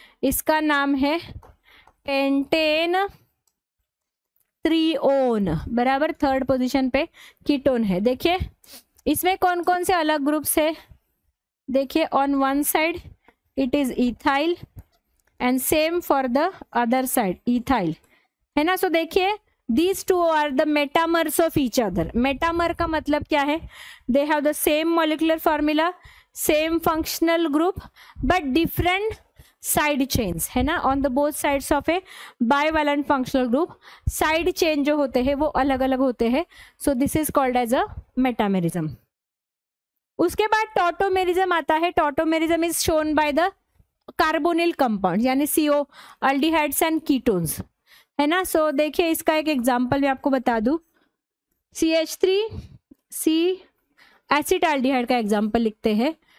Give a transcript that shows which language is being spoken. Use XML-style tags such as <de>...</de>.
<hi>इसका नाम है पेंटेन त्रिओन बराबर, थर्ड पोजीशन पे कीटोन है। देखिए इसमें कौन कौन से अलग ग्रुप्स है, देखिए</hi> <en>on one side it is ethyl and same for the other side ethyl,</en> <hi>है ना। सो देखिए</hi> <en>these two are the metamers of each other।</en> <hi>Metamer का मतलब क्या है,</hi> <en>they have the same molecular formula, same functional group but different side chains, है ना, on the both sides of a bivalent functional group।</en> <hi>side chain जो होते हैं वो अलग अलग होते हैं,</hi> <en>so this is called as a metamerism।</en> <hi>उसके बाद टॉटोमेरिज्म आता है।</hi> <en>Tautomerism is shown by the carbonyl compound यानी CO, aldehydes and ketones, है ना।</en> <hi>सो देखिए इसका एक एग्जांपल मैं आपको बता दूं, CH3C एसिटाल्डिहाइड का एग्जांपल लिखते हैं।</hi>